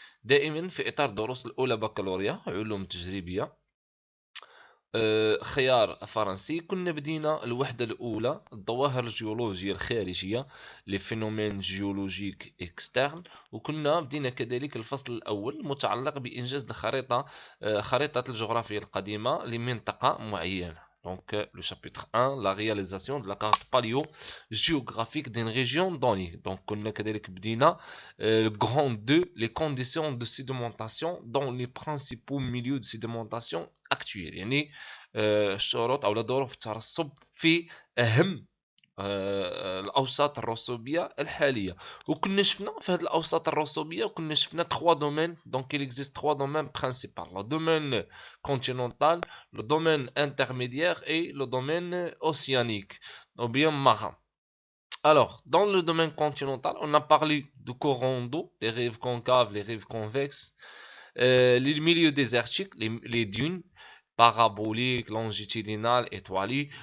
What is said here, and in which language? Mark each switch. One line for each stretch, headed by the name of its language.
Arabic: دائما في إطار دروس الأولى بكالوريا علوم تجريبية خيار فرنسي. كنا بدينا الوحدة الأولى الظواهر الجيولوجية الخارجية
French: لي فينومين جيولوجيك اكسترن،
Arabic: وكنا بدينا كذلك الفصل الأول المتعلق بإنجاز الخريطة خريطة الجغرافيا القديمة لمنطقة معينة.
French: Donc, le chapitre 1, la réalisation de la carte paléo-géographique d'une région donnée. Donc, on a le grand 2, les conditions de sédimentation dans les principaux milieux de sédimentation actuels.
Arabic: يعني الشروط أو ظروف الترسب في أهم الاوساط الرسوبيه الحاليه. وكنا شفنا في هذه الاوساط الرسوبيه وكنا شفنا 3 دومين.
French: دونك il existe 3 domaines principaux: le domaine continental, le domaine intermédiaire et le domaine océanique ou bien marin. Alors, dans le domaine continental, on a parlé de courants d'eau, les rives concaves, les rives convexes, les milieux désertiques, les dunes paraboliques, longitudinales, étoilées.